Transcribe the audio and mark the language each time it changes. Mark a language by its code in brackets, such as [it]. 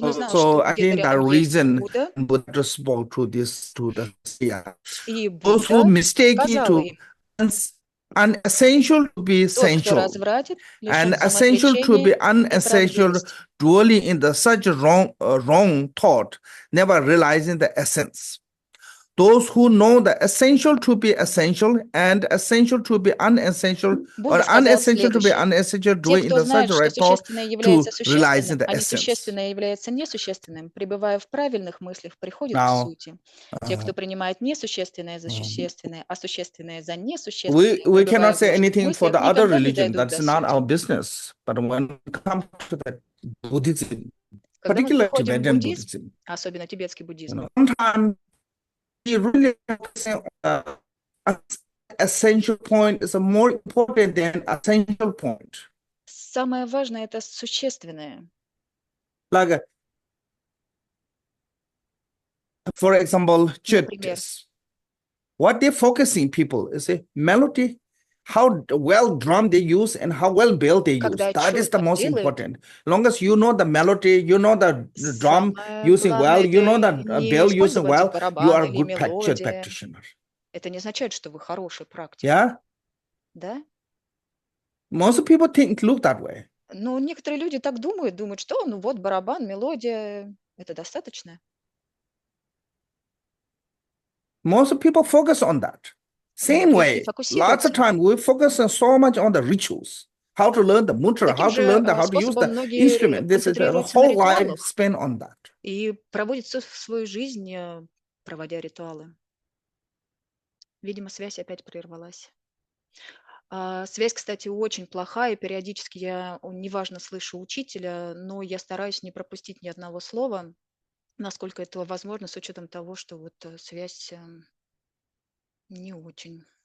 [en] So I think that reason Buddha spoke to this to the those who mistaken to unessential to be essential, and essential to be unessential, dwelling in the such wrong thought, never realizing the essence. Those who know the essential to be essential and essential to be unessential, or unessential to be unessential, doing in the such right thought to realizing the essence. [ru] Несущественное является несущественным, пребывая в правильных мыслях, приходит к сути. Те, кто принимает несущественное за существенное, а существенное за несущественное, [en] we cannot say anything for the other religion. That's not our business. But when it comes to the Buddhism, particularly Tibetan Buddhism, [ru] особенно тибетский буддизм, [en] sometimes we really focusing on the essential point is more important than essential point. [ru] Самое важное это существенное. [en] Like, for example, churches. What they're focusing people is a melody, how well drum they use and how well bell they use. That is the most important. Long as you know the melody, you know the drum using well, you know the bell using well, you are a good practitioner. [ru] Это не означает, что вы хороший практик. [en] Yeah? [ru] Да? [en] Most people look that way. [ru] Ну, некоторые люди так думают, что ну вот барабан, мелодия, это достаточно. [en] Most people focus on that. Same way, lots of time we focus on so much on the rituals, how to learn the mantra, how to learn how to use the instrument. This is the whole life spent on that. [ru] И проводит свою жизнь, проводя ритуалы. Видимо, связь опять прервалась. Связь, кстати, очень плохая. Периодически я неважно слышу учителя, но я стараюсь не пропустить ни одного слова, насколько это возможно, с учетом того, что вот связь не очень.